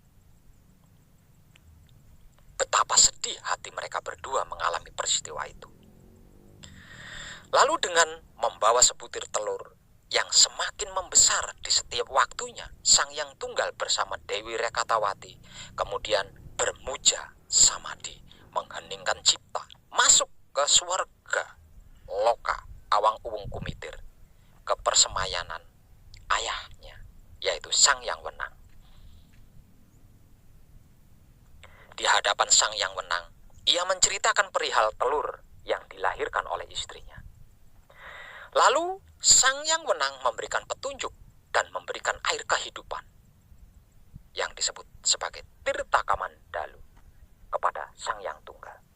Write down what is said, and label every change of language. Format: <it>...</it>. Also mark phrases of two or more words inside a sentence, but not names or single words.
<id>Betapa sedih hati mereka berdua mengalami peristiwa itu. Lalu dengan membawa sebutir telur yang semakin membesar di setiap waktunya, Sang Yang Tunggal bersama Dewi Rekatawati kemudian bermuja samadhi, mengheningkan cipta, masuk ke swarga loka Awang Uwung Kumitir, ke persemayanan ayahnya, yaitu Sang Yang Wenang. Di hadapan Sang Yang Wenang, ia menceritakan perihal telur yang dilahirkan oleh istrinya. Lalu Sang Yang Wenang memberikan petunjuk dan memberikan air kehidupan yang disebut sebagai Tirta Kamandalu kepada Sang Yang Tunggal.</id>